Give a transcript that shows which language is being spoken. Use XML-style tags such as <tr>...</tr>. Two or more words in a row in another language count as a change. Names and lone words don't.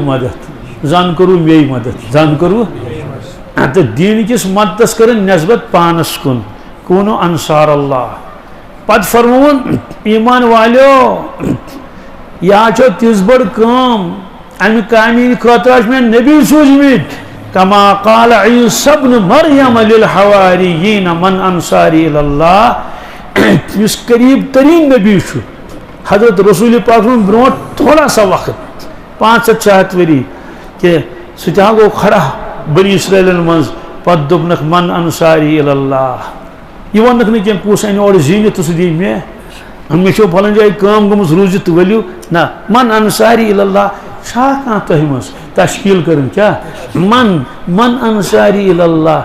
<ks>مدد زن کوٚروٕ مے مدد زن کوٚروٕ تہٕ دیٖنکِس مدتس کٔرٕن نٮ۪سبت پانس کُن کوٗنوٗ</ks> <ar>انصار اللہ</ar> <ks>پتہٕ فرمووُن ایمان والیو یہِ حظ چھو تِژھ بٔڑ کٲم امہِ کامہِ ہِنٛدِ خٲطرٕ چھِ مےٚ نبی سوٗزمٕتۍ</ks> <ar>کما قال عیٖسیٰ ابن مریم للحواریٖن من انصاری الی اللہ</ar> <ks>یُس قریٖب تریٖن نبی چھُ حضرت رسول پاک سُنٛد برونٛٹھ</ks> <ur>تھوڑا سا</ur> <ks>وقت 500-600 ؤری کہ سُہ تہِ ہا گوٚو کھڑا بنی اسرٲیلن منٛز پتہٕ دوٚپنکھ</ks> <ar>من انصاری الی اللہ</ar> <ks>یہِ ووٚننکھ نہٕ کینٛہہ کُس انہِ اورٕ زیٖنِتھ تہٕ سُہ دی مےٚ چھو پھلٲنۍ جایہِ کٲم گٔمٕژ روٗزِتھ تہٕ ؤلِو نہ</ks> <ar>من انصاری الی اللہ</ar> <ks>چھا کانٛہہ تۄہہِ منٛز تشکیٖل کٔرٕنۍ کیٛاہ</ks> <ar>من انصاری الی اللہ</ar>